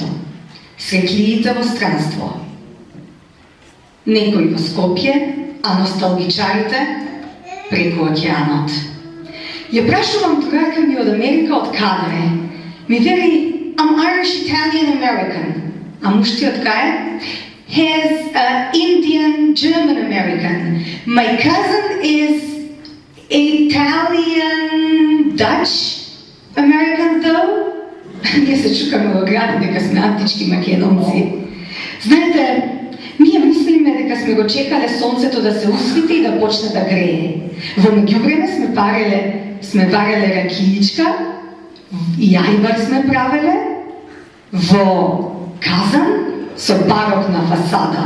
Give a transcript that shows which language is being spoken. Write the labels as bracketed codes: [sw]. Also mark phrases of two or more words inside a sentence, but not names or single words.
[mk] Светлиите во странство. Некои во Скопје, а носталгичарите преку океанот. Ја прашувам другарка ми од Америка од каде е. Ми вели, [en] I'm Irish Italian American. А муштиот кај? He's Indian German American. My cousin is Italian Dutch American though. [mk] Ние се чукаме во град дека сме антички македонци. Знаете, ние мислиме дека сме го чекале сонцето да се усвити и да почне да грее. Во меѓувреме сме вареле ракијичка и ајбар сме правеле во казан со барок на фасада.